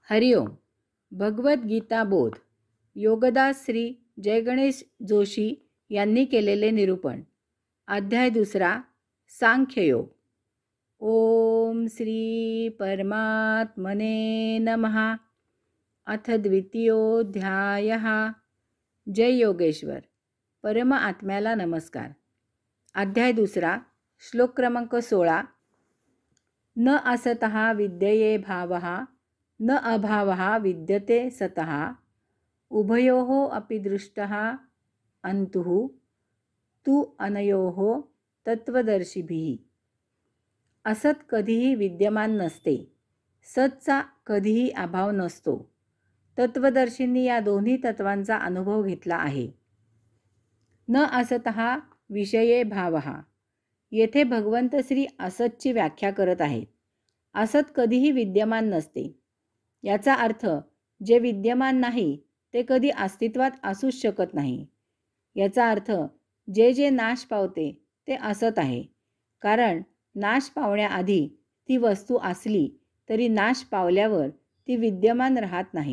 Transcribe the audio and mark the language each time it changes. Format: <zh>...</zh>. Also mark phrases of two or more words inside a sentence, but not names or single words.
<mr>हरिओम. भगवद्गीता बोध. योगदास श्री जयगणेश जोशी यांनी केलेले निरूपण. अध्याय 2.</mr> <sa>सांख्ययोग. ओम श्री परमात्मने नमः. अथ द्वितीयोऽध्यायः.</sa> <mr>जय योगेश्वर. परम आत्म्याला नमस्कार. अध्याय 2. श्लोक क्रमांक 16.</mr> <sa>न असतः विद्यते भावः न अभावः विद्यते सतः उभयोः अपि दृष्टः अन्तुः तु अनयोः तत्वदर्शिभिः.</sa> <mr>असत कधीही विद्यमान नसते, सतचा कधीही अभाव नसतो. तत्वदर्शींनी या दोन्ही तत्वांचा अनुभव घेतला आहे.</mr> <sa>न असतः विषये भावः.</sa> <mr>येथे भगवंत श्री असतची व्याख्या करत आहेत. असत कधीही विद्यमान नसते. याचा अर्थ जे विद्यमान नाही ते कधी अस्तित्वात असूच शकत नाही. याचा अर्थ जे जे नाश पावते ते असत आहे, कारण नाश पावण्याआधी ती वस्तू असली तरी नाश पावल्यावर ती विद्यमान राहत नाही.</mr>